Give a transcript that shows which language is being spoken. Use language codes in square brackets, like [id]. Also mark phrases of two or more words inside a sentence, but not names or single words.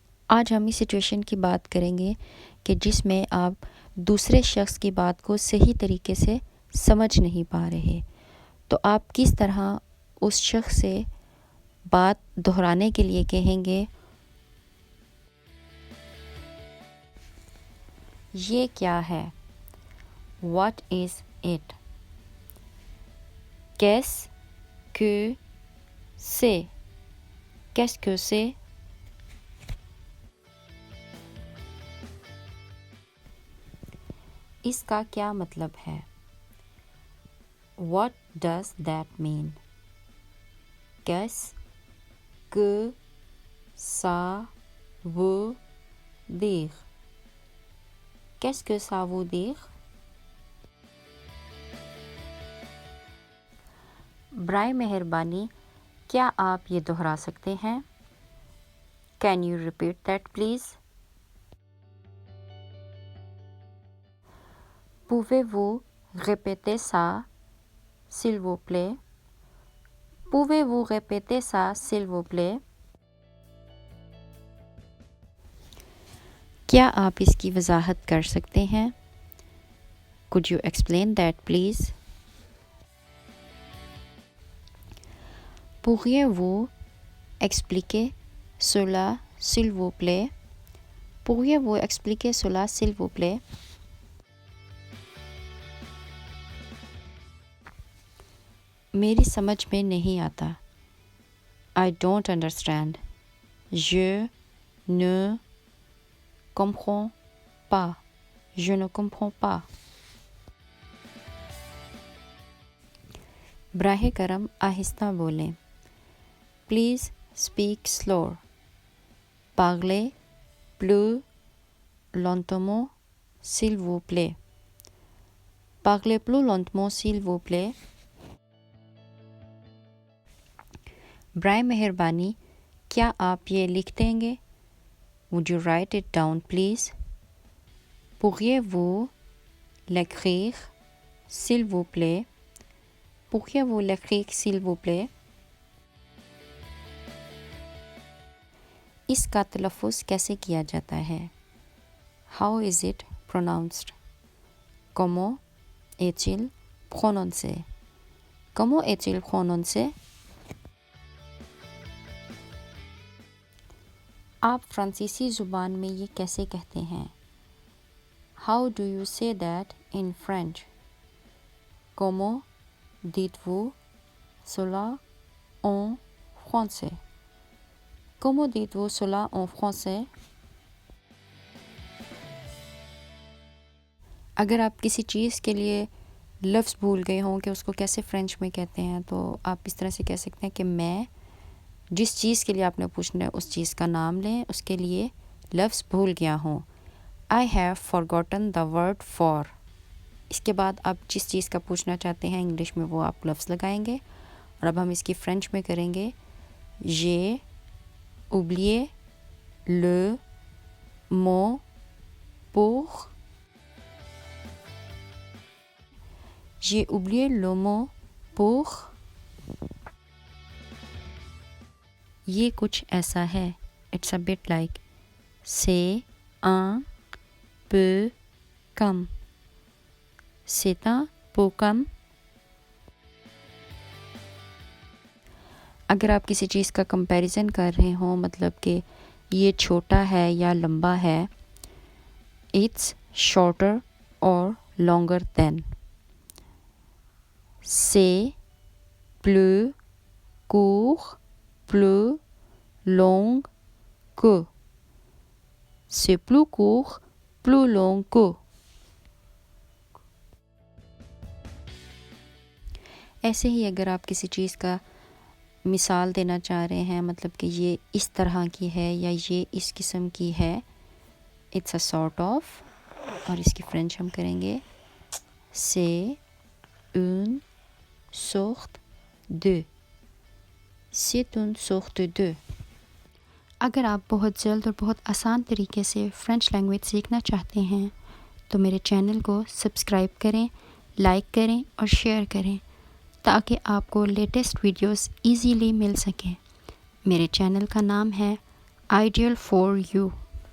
[ur] آج ہم اس سچویشن کی بات کریں گے کہ جس میں آپ دوسرے شخص کی بات کو صحیح طریقے سے سمجھ نہیں پا رہے، تو آپ کس طرح اس شخص سے بات دہرانے کے لیے کہیں گے یہ کیا ہے؟ [en] What is it? [fr] Qu'est-ce que c'est? Qu'est-ce que c'est? [ur] اس کا کیا مطلب ہے؟ [en] What does that mean? [fr] Qu'est-ce que ça veut dire? Qu'est-ce que ça veut dire? [ur] برائے مہربانی کیا آپ یہ دہرا سکتے ہیں؟ [en] Can you repeat that please? [fr] Pouvez-vous répéter ça, s'il vous plaît? Pouvez-vous répéter ça, s'il vous plaît? [ur] کیا آپ اس کی وضاحت کر سکتے ہیں؟ [en] Could you explain that please? [fr] Pourriez-vous expliquer cela, s'il vous plaît? Pourriez-vous expliquer cela, s'il vous plaît? [ur] میری سمجھ میں نہیں آتا. [en] I don't understand. [fr] Je ne comprends pas. Je ne comprends pas. [ur] براہ کرم آہستہ بولیں. [en] Please speak slower. [fr] Parlez plus lentement, s'il vous plaît. Parlez plus lentement, s'il vous plaît. [ur] برائے مہربانی کیا آپ یہ لکھ دیں گے؟ [en] Would you write it down please? [fr] Pourriez-vous l'écrire, s'il vous plaît? Pourriez-vous l'écrire, s'il vous plaît? [ur] اس کا تلفظ کیسے کیا جاتا ہے؟ [en] How is it pronounced? [fr] Comment est-il prononcé? Comment est-il prononcé? [ur] آپ فرانسیسی زبان میں یہ کیسے کہتے ہیں؟ [en] How do you say that in French? [fr] Comment dites-vous cela en français? Comment dites-vous cela en français? [ur] اگر آپ کسی چیز کے لیے لفظ بھول گئے ہوں کہ اس کو کیسے فرینچ میں کہتے ہیں تو آپ اس طرح سے کہہ سکتے ہیں کہ میں جس چیز کے لیے آپ نے پوچھنا ہے اس چیز کا نام لیں، اس کے لیے لفظ بھول گیا ہوں. [en] I have forgotten the word for. [ur] اس کے بعد آپ جس چیز کا پوچھنا چاہتے ہیں انگلش میں وہ آپ لفظ لگائیں گے. اور اب ہم اس کی فرینچ میں کریں گے. [fr] J'ai oublié le mot pour. J'ai oublié le mot pour. [ur] یہ کچھ ایسا ہے. [en] It's a bit like. [fr] C'est un peu comme. C'est un peu comme. [ur] اگر آپ کسی چیز کا کمپیریزن کر رہے ہوں مطلب کہ یہ چھوٹا ہے یا لمبا ہے. [en] It's shorter or longer than. [fr] C'est plus court, plus long que. C'est plus court, plus long que. [ur] ایسے ہی اگر آپ کسی چیز کا مثال دینا چاہ رہے ہیں مطلب کہ یہ اس طرح کی ہے یا یہ اس قسم کی ہے. [en] It's a sort of. [ur] اور اس کی فرینچ ہم کریں گے. [fr] C'est une sorte de. C'est une sorte de. [ur] اگر آپ بہت جلد اور بہت آسان طریقے سے [en] French language [ur] سیکھنا چاہتے ہیں تو میرے چینل کو سبسکرائب کریں، لائک کریں اور شیئر کریں تاکہ آپ کو [en] latest videos easily [ur] مل سکیں. میرے چینل کا نام ہے ideal for you.